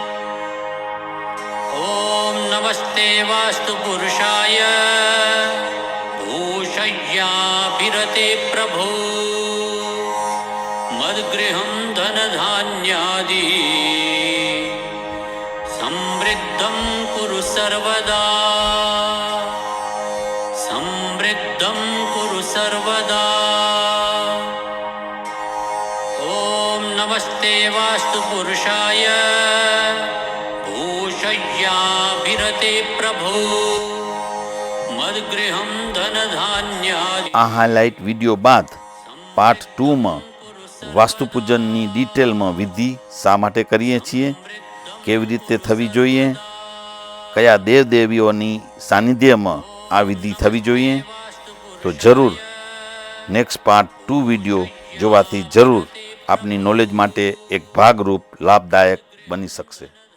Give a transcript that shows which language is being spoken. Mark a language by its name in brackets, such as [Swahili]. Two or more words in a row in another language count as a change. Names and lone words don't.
[Sanskrit] ओम नमस्ते वास्तु पुरुषाय भूषय्याभिरते प्रभो मद्गृहं धनधान्यादि समृद्धं कुरु सर्वदा समृद्धं कुरु सर्वदा. ओम नमस्ते वास्तु पुरुषाय भूषय्याभिरते प्रभो मद्गृहं धनधान्यादि. [Gujarati] આ [English] highlight video [Gujarati] બાદ પાર્ટ 2માં વાસ્તુપૂજનની ડિટેલમાં વિધિ શા માટે કરીએ છીએ, કેવી રીતે થવી જોઈએ, કયા દેવદેવીઓની સાનિધ્યમાં આ વિધિ થવી જોઈએ, તો જરૂર [English] next part 2 video [Gujarati] જોવાથી જરૂર આપની નોલેજ માટે એક ભાગરૂપ લાભદાયક બની શકશે.